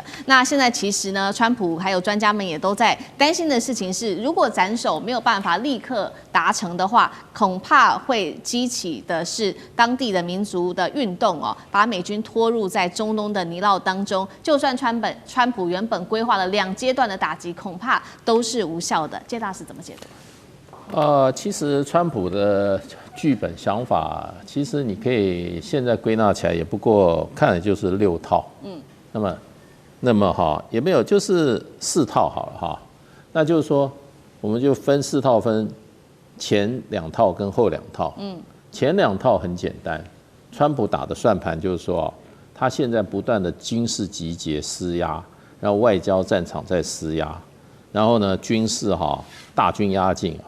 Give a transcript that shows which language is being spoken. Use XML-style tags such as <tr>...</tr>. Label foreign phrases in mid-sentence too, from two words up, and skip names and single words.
<zh>那現在其實呢，川普還有專家們也都在擔心的事情是，如果斬首沒有辦法立刻達成的話，恐怕會激起的是當地的民族的運動哦，把美軍拖入在中東的泥淖當中。就算川普原本規劃了2階段的打擊，恐怕都是無效的。謝大使怎麼解讀？其實川普的劇本想法，其實你可以現在歸納起來，也不過看的就是6套。那麼哈也沒有，就是4套好了哈。那就是說，我們就分4套，分前2套跟後2套。前2套很簡單，川普打的算盤就是說，他現在不斷的軍事集結施壓，然後外交戰場在施壓，然後呢軍事哈大軍壓境啊。</zh>